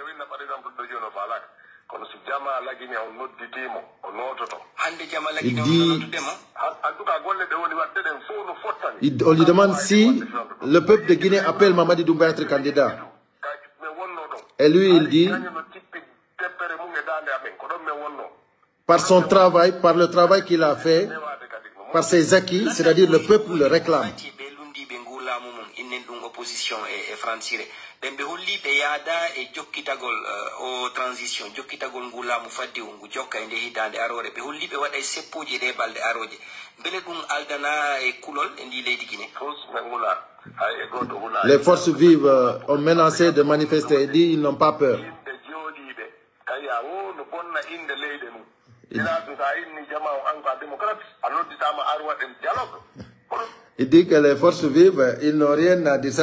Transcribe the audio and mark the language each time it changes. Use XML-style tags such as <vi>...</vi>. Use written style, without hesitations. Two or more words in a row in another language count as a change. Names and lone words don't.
<fr>Il dit, on lui demande si le peuple de Guinée appelle Mamadi Doumbouya être candidat. Et lui, il dit, par son travail, par le travail qu'il a fait, par ses acquis, c'est-à-dire le peuple le réclame.</fr> <ff>opposition e francire ɓe holli ɓe yaada e jokkitagol o transition jokkitagol ngu laamu fadde ngu jokka e nde hitande arore ɓe holli ɓe waɗa e seppoji ɗe balɗe aroje beele ɗum aldana e kulol e ndi leydi Guinée.</ff> <fr>Les forces vives ont menacé de manifester et dit ils n'ont pas peur. Il dit que les forces vives, ils n'ont rien à dire.</fr>